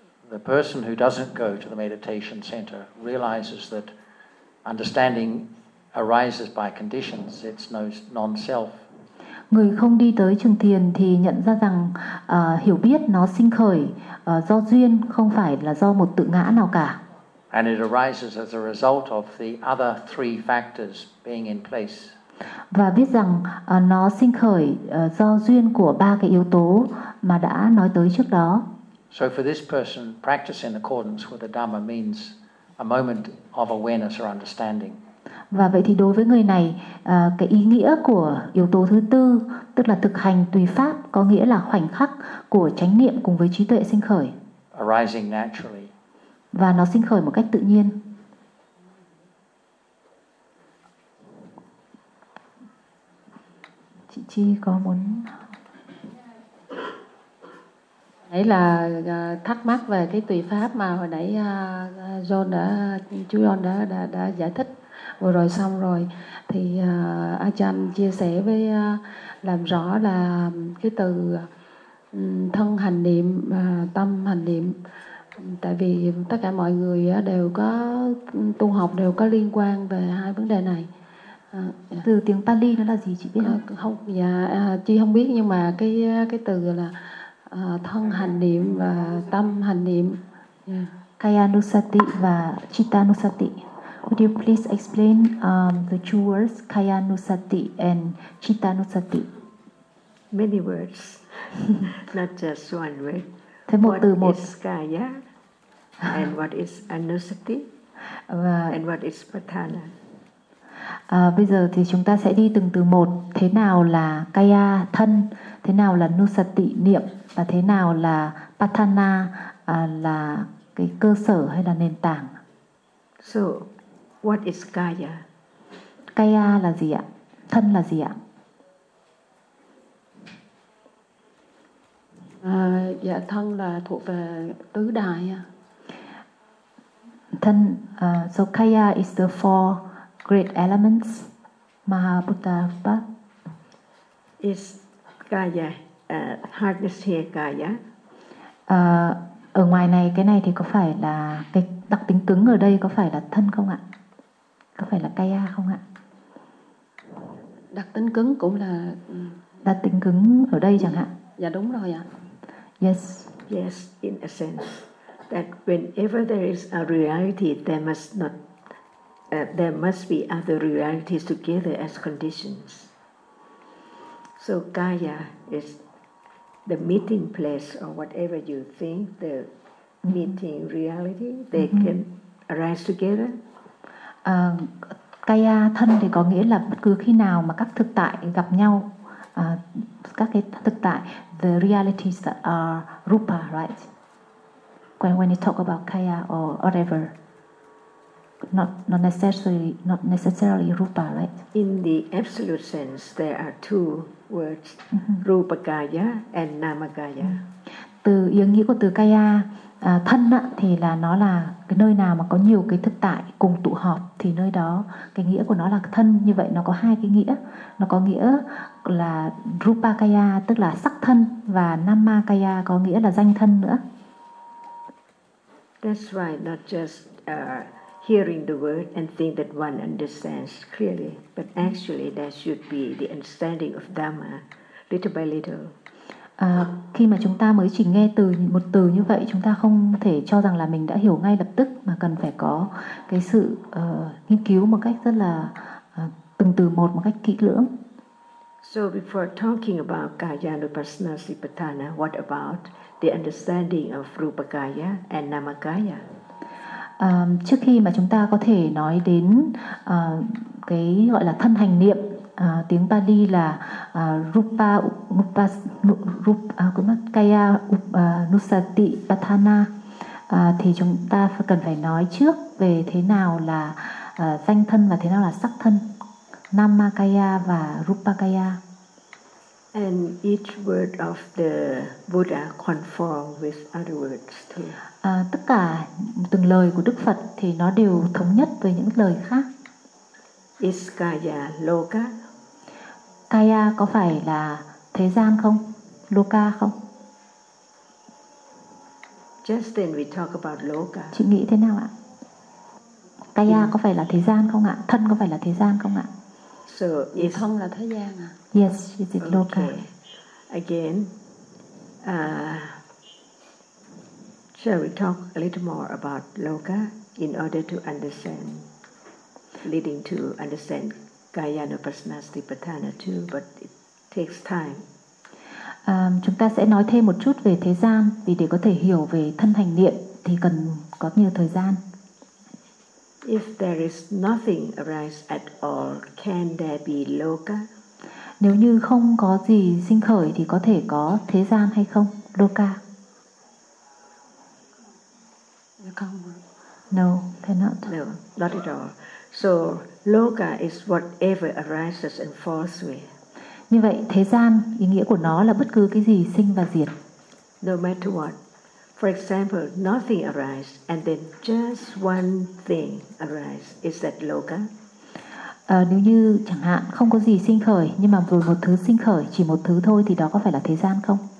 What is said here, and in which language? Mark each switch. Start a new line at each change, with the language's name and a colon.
English: The person who doesn't go to the meditation center realizes that understanding arises by conditions, it's no non-self.
Vietnamese: Người không đi tới trường thiền thì nhận ra rằng hiểu biết nó sinh khởi do duyên, không phải là do một tự ngã nào cả.
English: And it arises as a result of the other three factors being in place.
Vietnamese: Và biết rằng nó sinh khởi do duyên của ba cái yếu tố mà đã nói tới trước đó.
English: So for this person, practice in accordance with the Dhamma means a moment of awareness or understanding.
Vietnamese: Và vậy thì đối với người này, cái ý nghĩa của yếu tố thứ tư, tức là thực hành tùy pháp, có nghĩa là khoảnh khắc của chánh niệm cùng với trí tuệ sinh khởi.
English: Arising naturally.
Vietnamese: Và nó sinh khởi một cách tự nhiên. Chị Chi có muốn... Đấy là thắc mắc về cái tùy pháp mà hồi nãy John đã, chú John đã giải thích. Vừa rồi xong rồi thì Achan chia sẻ với làm rõ là cái từ thân hành niệm, tâm hành niệm, tại vì tất cả mọi người đều có tu học, đều có liên quan về hai vấn đề này. Từ tiếng Pali nó là gì chị biết không? Không, dạ chị không biết, nhưng mà cái từ là thân hành niệm và tâm hành niệm, Kaya Nusati và Chitta Nusati.
English: Could you please explain the two words, Kaya Nusati and Chitta Nusati? Many words, not just one word.
Vietnamese: Thế một
English: what
Vietnamese: từ một.
English: Is Kaya and what is Anusati and what is Pratana?
Vietnamese: Bây giờ thì chúng ta sẽ đi từng từ một. Thế nào là kaya thân, thế nào là nusati niệm, và thế nào là patthana là cái cơ sở hay là nền tảng.
English: So what is kaya?
Vietnamese: Kaya là gì ạ? Thân là gì ạ? Dạ thân là thuộc về tứ đại.
English: Thân, so kaya is the four great elements. Mahabuddha Pat. Is kaya, hardness here kaya.
Vietnamese: Ở ngoài này, cái này thì có phải là cái đặc tính cứng ở đây có phải là thân không ạ? Có phải là kaya không ạ? Đặc tính cứng cũng là đặc tính cứng ở đây chẳng hạn. Dạ đúng rồi ạ.
English: Yes. Yes, in a sense that whenever there is a reality, there must not there must be other realities together as conditions. So kaya is the meeting place or whatever you think the meeting reality, they can arise together.
Vietnamese: Kaya thân thì có nghĩa là bất cứ khi nào mà các thực tại gặp nhau, các cái thực tại,
English: the realities that are rupa, right? When you talk about kaya or whatever, not necessarily rupa, right? In the absolute sense, there are two words, rupa kaya and nama kaya.
Vietnamese: Từ ý nghĩa của từ kaya, thân á, thì là nó là cái nơi nào mà có nhiều cái thực tại cùng tụ họp thì nơi đó cái nghĩa của nó là thân. Như vậy nó có hai cái nghĩa, nó có nghĩa là rupakaya tức là sắc thân và namakaya có nghĩa là danh thân nữa.
English: That's why not just hearing the word and think that one understands clearly, but actually there should be the understanding of dhamma little by little.
Vietnamese: Khi mà chúng ta mới chỉ nghe từ một từ như vậy, chúng ta không thể cho rằng là mình đã hiểu ngay lập tức, mà cần phải có cái sự nghiên cứu một cách rất là từng từ một cách kỹ lưỡng.
English: So before talking about kaya nupassana sipatthana, what about the understanding of rupakaya and namakaya?
Vietnamese: Trước khi mà chúng ta có thể nói đến cái gọi là thân hành niệm, tiếng Pali là nusati patthana, thì chúng ta cần phải nói trước về thế nào là danh thân và thế nào là sắc thân, namakaya và rupakaya.
English: And each word of the Buddha conform with other words too.
Vietnamese: Tất cả từng lời của Đức Phật thì nó đều thống nhất với những lời khác.
English: Is kaya loka?
Vietnamese: Kaya có phải là thế gian không? Loka không?
English: Just then we talk about loka.
Vietnamese: Chị nghĩ thế nào ạ? Kaya có phải là thế gian không ạ? Thân có phải là thế gian không ạ?
English: So is
Vietnamese: thân là thế gian ạ?
English: Yes, is it loka? Okay. Again, shall we talk a little more about loka in order to understand, leading to understand kaya nupassana sipatthana too, but it takes time.
Vietnamese: Chúng ta sẽ nói thêm một chút về thế gian, vì để có thể hiểu về thân hành niệm thì cần có nhiều thời gian.
English: If there is nothing arise at all, can there be loka?
Vietnamese: Nếu như không có gì sinh khởi thì có thể có thế gian hay không?
English: Loka?
Vietnamese: Không.
English: No, cannot. No, not at all. So loka is whatever arises and falls away.
Vietnamese: Như vậy thế gian ý nghĩa của nó là bất cứ cái gì sinh và diệt.
English: No matter what. For example, nothing arises and then just one thing arises. Is that loka?
Vietnamese: Nếu như chẳng hạn không có gì sinh khởi nhưng mà rồi một thứ sinh khởi, chỉ một thứ thôi, thì đó có phải là thế gian không?